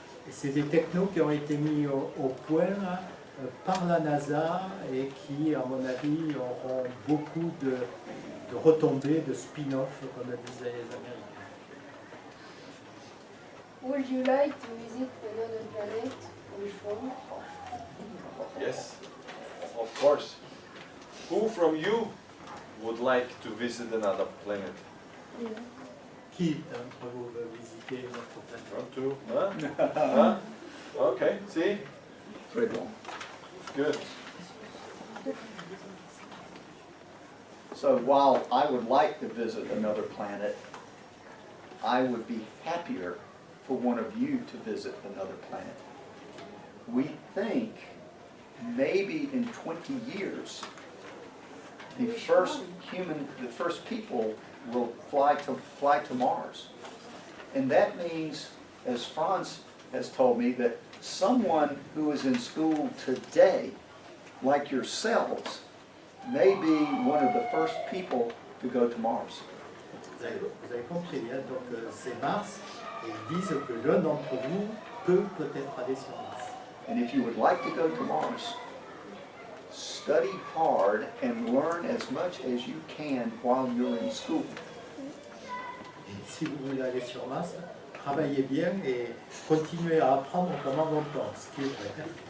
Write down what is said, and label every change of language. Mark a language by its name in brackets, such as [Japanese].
[French] c'est des technos qui ont été mis au point par la NASA et qui, à mon avis, auront beaucoup de retombées, de spin-off, comme disaient les Américains. [English] Would you like to visit another planet? Which one? Yes, of course. Who from you would like to visit another planet? Yeah. [French] Qui d'entre vous veut visiter notre planète? [English] 1, 2, huh? Huh? Okay, see? [French] Très bon. [English] Good. So while I would like to visit another planet, I would be happier for one of you to visit another planet. We think maybe in 20 years, the first people will fly to Mars. And that means, as Franz has told me, that someone who is in school today, like yourselves, may be one of the first people to go to Mars. [French] Vous avez compris, hein? Donc c'est Mars, et ils disent que l'un d'entre vous peut peut-être aller sur Mars. [English] And if you would like to go to Mars, study hard and learn as much as you can while you're in school. [French] Et si vous voulez aller sur Mars, travaillez bien et continuez à apprendre pendant longtemps, ce qui est vrai.